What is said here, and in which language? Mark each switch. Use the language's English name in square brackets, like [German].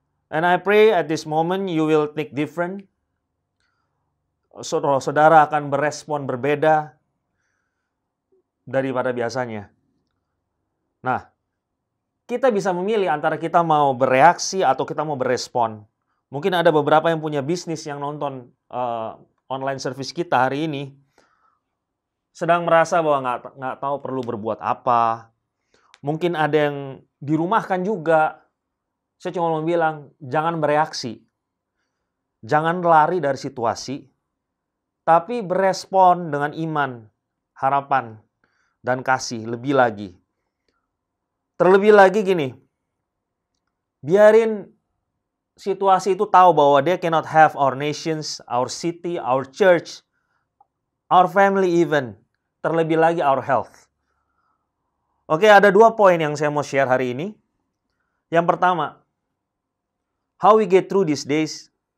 [English] And I pray at this moment you will think different. [Indonesian] Saudara akan berespon berbeda daripada biasanya. Nah, kita bisa memilih antara kita mau bereaksi atau kita mau berespon. Mungkin ada beberapa yang punya bisnis yang nonton online service kita hari ini, sedang merasa bahwa nggak tahu perlu berbuat apa. Mungkin ada yang dirumahkan juga. Saya cuma mau bilang, jangan bereaksi. Jangan lari dari situasi. Tapi berespon dengan iman, harapan, dan kasih lebih lagi. Terlebih lagi gini, biarin situasi itu tahu bahwa [English] they cannot have our nations, our city, our church, our family even. [Indonesian] Terlebih lagi [English] our health. [Indonesian] Oke, ada 2 poin yang saya mau share hari ini. [English] Yang pertama, how we get through these days.